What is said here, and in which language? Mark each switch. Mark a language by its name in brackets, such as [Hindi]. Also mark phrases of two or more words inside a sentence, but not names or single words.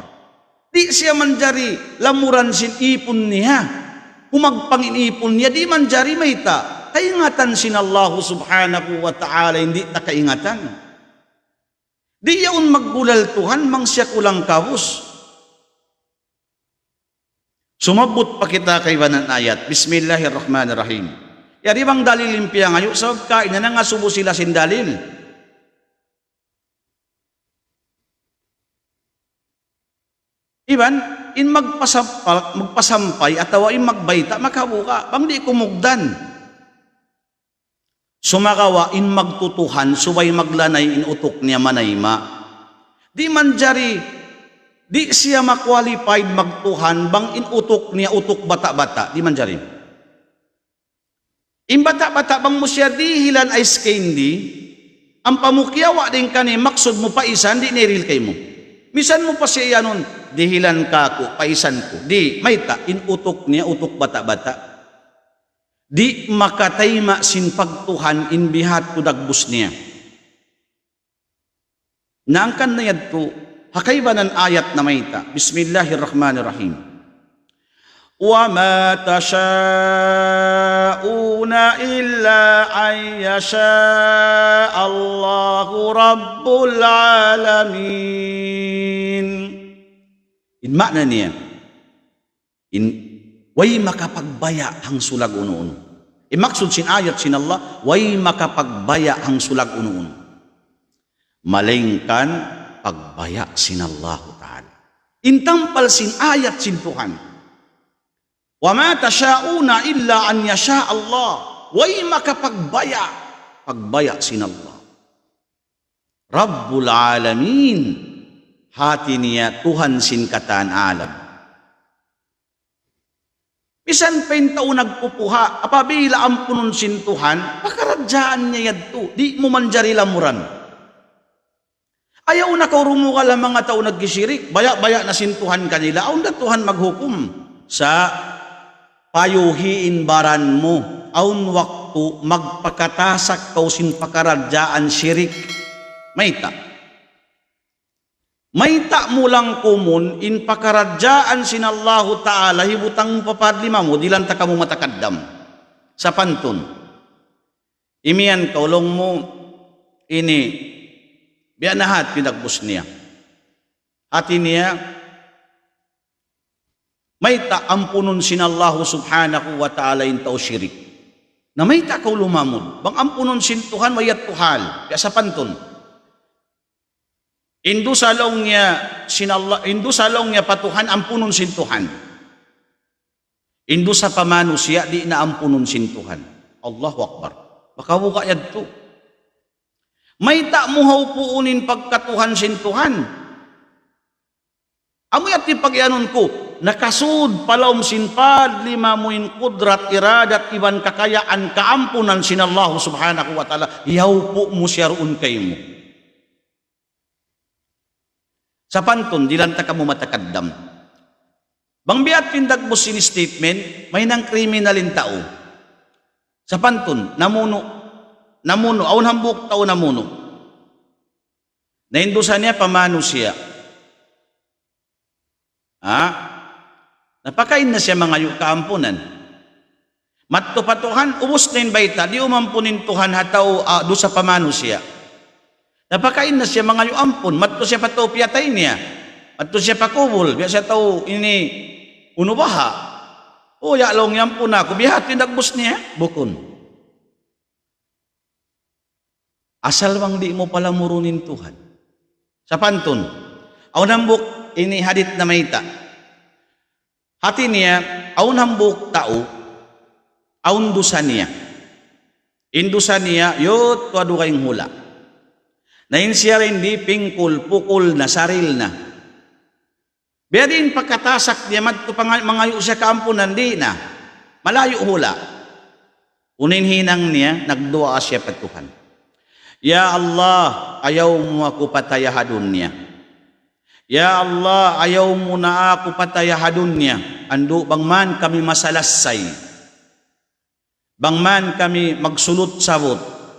[Tausug] Di siya manjari lamuran sin ipon niya. Humagpangin ipon niya, di manjari mayta. Kaingatan sin [Arabic] الله سبحانه وتعالى, [Tausug] hindi ta kaingatan. Di yaon maggulal Tuhan, mang siya kulang kawus. Sumabot pa kita kay banan ayat. [Arabic] بسم الله الرحمن الرحيم. [Tausug] Yari bang dalil limpia ngayon, sa kain na nga subo sila sin dalil. Iban, in magpasampay at in magbayta, makabuka, bang di kumugdan. Sumakawa, in magtutuhan, subay maglanay in utok niya manayma. Di manjari, di siya ma-qualified magtuhan bang inutok niya utok bata-bata. Di man dyan. In bata-bata bang mo siya dihilan ay skendi, ang pamukyawa din ka ni maksud mo paisan, di niril kay mo. Misan mo pa siya nun, dihilan ka ko, paisan ko. Di, may ta, inutok niya utok bata-bata. Di makatayma sin pagtuhan in bihat ko dagbus niya. Naangkan na yad ko, hakaybanan ayat na mayta. [Arabic] بسم الله الرحمن الرحيم. وما تشاءون إلا أن يشاء الله رب العالمين. [Tausug] In makna niya, way makapagbaya hang sulag uno-uno. Maksud sin ayat sin Allah, way makapagbaya hang sulag uno-uno. Malengkan pagbaya sinallahu ta'ala. Intampal sin ayat sin Tuhan. [Arabic] وما تشاءون إلا أن يشاء الله. [Tausug] Way makapagbaya. Pagbaya sinallah. [Arabic] رب العالمين. [Tausug] Hati niya Tuhan sin kataan alam. Bisan pentao nagpupuha, apabila ampunon sin Tuhan, pakaradyaan niya yadto. Di mo manjari lamuran. Ayaw na kaurumo ka lang mga tao nagkisirik, baya-baya na sintuhan kanila, aun na Tuhan maghukom sa payuhiin baran mo, aun waktu magpakatasak kausin pakaradyaan sirik. Mayta. May ta mo lang kumun in pakaradyaan sinallahu ta'ala hibutang papadlima mo dilan ta kamo matakaddam sa pantun. Imian kaulong mo ini bianahat pinagbus niya. Hati niya may ta ampunon sinallahu [Arabic] سبحانه وتعالى [Tausug] in tao syirik. Na may ta kaulumamon bang ampunon sin Tuhan wayat tuhal sa pantun. Indu salong niya patuhan ampunon sin Tuhan. Indu sa pamanusia di na ampunon sin Tuhan. [Arabic] الله أكبر. [Tausug] Baka buka yadto. May ta muhaw puunin pagkatuhan sin Tuhan. Amoy at ipagyanon ko, nakasud palawm sinpad lima muin kudrat iradat iban kakayaan kaampunan sin [Arabic] الله سبحانه وتعالى. [Tausug] Iyaw po mo siya roon kayo mo. Sa pantun, dilan ta kamo matakaddam. Bang biat pindag mo sin statement, may nang kriminalin tao. Sa pantun, namuno, aun hambuk tao namuno. Naindusan niya, pamano siya. Napakain na siya mga kaampunan. Matupatuhan, ubos na yung baita, di umampunin Tuhan hataw do sa pamano siya. Napakain na siya mga ampun, matto siya pato piyatay niya, matto siya pakubol, biya siya tao ini unubaha. O yalong yan po na, kubihat tinagbos niya, bukon. Asal bang di mo pala murunin Tuhan. Sa pantun, aun hambuk ini hadit na mayta. Hati niya, aun hambuk tao, aun dusa niya. Indusa niya, yot tuwado kayong hula. Nain siya rin di pingkul, pukul na saril na. Biya din pagkatasak niya, mangayo siya kaampunan, di na. Malayo hula. Unin hinang niya, nagdua siya patuhan. [Arabic] يا الله, [Tausug] ayaw mo ako patayahadun niya. [Arabic] يا الله, [Tausug] ayaw mo na ako patayahadun niya. Ando bang man kami masalasay. Bang man kami magsulot sabot.